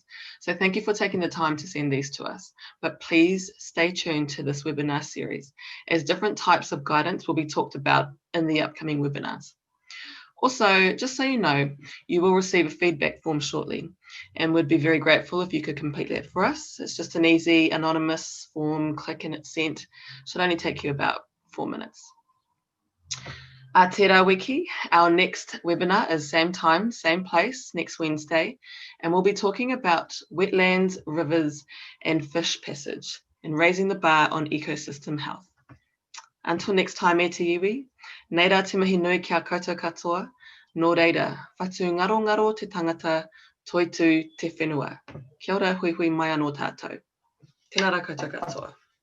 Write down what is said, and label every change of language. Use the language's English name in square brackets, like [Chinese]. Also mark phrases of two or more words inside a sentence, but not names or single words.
[English] So thank you for taking the time to send these to us. But please stay tuned to this webinar series, as different types of guidance will be talked about in the upcoming webinars. Also, just so you know, you will receive a feedback form shortly, and we'd be very grateful if you could complete that for us. It's just an easy, anonymous form, click and it's sent. Should only take you about 4 minutes. [Māori] Tērā wiki, [English] our next webinar is same time, same place, next Wednesday, and we'll be talking about wetlands, rivers, and fish passage, and raising the bar on ecosystem health. Until next time, [Māori] e te iwi, nei rā te mihi nui kia koutou katoa, nō reira, whatu ngaro ngaro te tangata, toitu te whenua. Kia ora hui hui mai anō tātou. Tēnā rā koutou katoa.